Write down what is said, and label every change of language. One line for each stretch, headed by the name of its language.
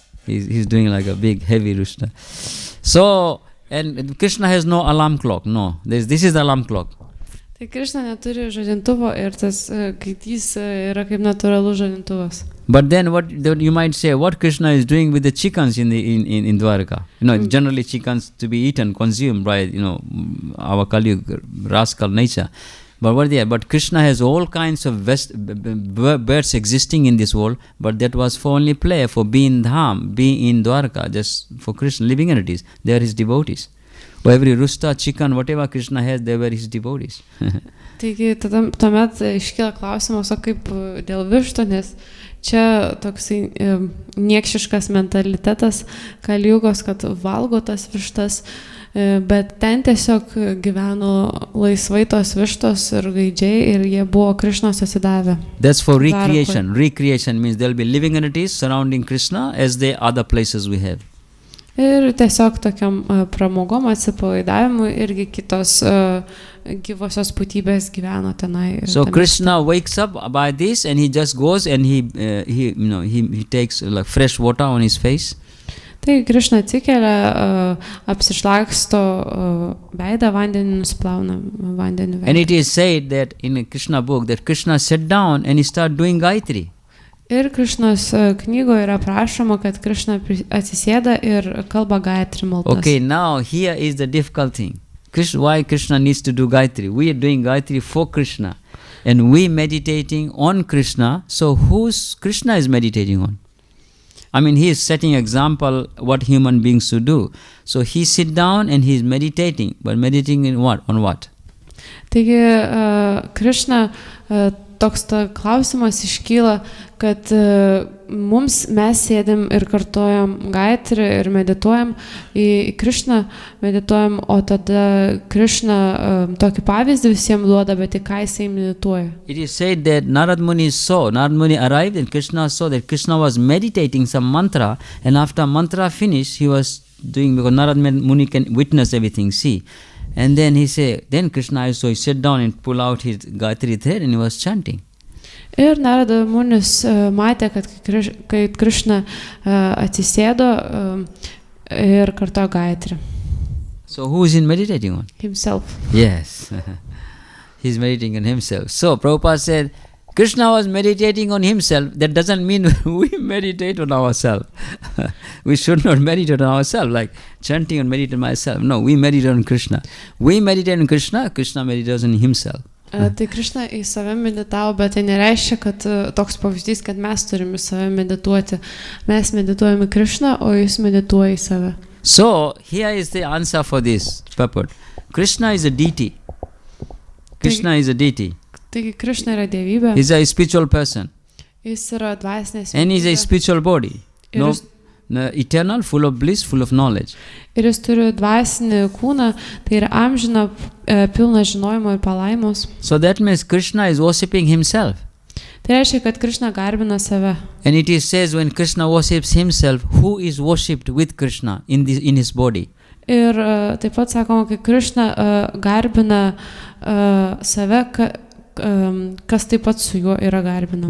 English: He's doing like a big, heavy rooster. So, and Krishna has no alarm clock, no. This is the alarm clock.
Lithuanian: Tai Krishna neturi žadintuvo ir tas gaidys yra kaip natūralus žadintuvas.
English: But then what you might say, what Krishna is doing with the chickens in Dwarka? Generally chickens to be eaten, consumed by, our Kali rascal nature. But what they but Krishna has all kinds of birds existing in this world, but that was for only play, for being dham, being in Dwarka, just for Krishna, living entities. They are his devotees. Every rooster, chicken, whatever Krishna has, they were his devotees.
Lithuanian: Taigi tuomet iškyla klausimas, o kaip dėl višto, nes čia toksai niekšiškas mentalitetas Kaliugos, kad valgo tas vištas, bet ten tiesiog gyveno laisvai tos vištos ir gaidžiai ir jie buvo Krishnos atsidavę.
English: That's for recreation. Recreation means there will be living entities surrounding Krishna as the other places we have.
Lithuanian: Ir tiesiog tokiam pramogom atsipalaidavimui irgi kitos gyvosios būtybės gyveno tenai.
English: So Krishna wakes up by this and he just goes and he takes like fresh water on his face.
Lithuanian: Tai Krishna atsikelia, apsišlaksto veidą, vandenį nusplauna vandenį veidą.
English: And it is said that in a Krishna book that Krishna sat down and he started doing Gayatri.
Lithuanian: Ir Krishnos knygoje yra prašoma, kad Krishna atsisėda ir kalba Gayatri maldas.
English: Okay, now here is the difficult thing. Why Krishna needs to do Gayatri? We are doing Gayatri for Krishna. And we meditating on Krishna. So who's Krishna is meditating on? I mean, he is setting example what human beings should do. So he sit down and he is meditating. But meditating in what? On what? Taigi Krishna toks klausimas iškyla, kad mes sėdim ir kartojam Gayatri ir medituojam į Krishną, medituojam, o tada Krishna tokį pavyzdį visiems duoda, bet į ką jisai medituoja. It is said that Narad Muni arrived and Krishna saw that Krishna was meditating some mantra, and after mantra finished, he was doing, because Narad Muni can witness everything, see. And then he said, then Krishna also he sat down and pulled out his Gayatri thread and he was chanting.
Lithuanian: Ir Narada Munis matė, kad kai Krishna atsisėdo ir kartojo Gayatri.
English: So who is he meditating on? Himself. Yes. He's meditating on himself. So Prabhupada said, Krishna was meditating on himself. That doesn't mean we meditate on ourselves. We should not meditate on ourselves, like chanting and meditating on myself. No, we meditate on Krishna. We meditate on Krishna, Krishna meditates on himself.
Lithuanian: Tai Krishna į save meditavo, bet tai nereiškia, kad toks pavyzdys, kad mes turime save medituoti. Mes medituojame Krishna, o jis medituoja į save.
English: So, here is the answer for this purport. Krishna is a deity. Krishna is a deity.
Lithuanian: Taigi Krishna yra dievybė.
English: He's a spiritual person.
Lithuanian: Jis yra dvasinės
English: and he's a spiritual body. eternal, full of bliss, full of knowledge.
Lithuanian: Ir jis turi dvasinį kūną, tai yra amžina, pilna žinojimo ir palaimos.
English: So that means Krishna is worshipping himself.
Lithuanian: Tai reiškia, kad Krishna garbina save.
English: And it is says when Krishna worships himself, who is worshipped with Krishna in his body?
Lithuanian: Ir taip pat sakoma, kai Krishna garbina save, kas taip pat su juo yra garbinama.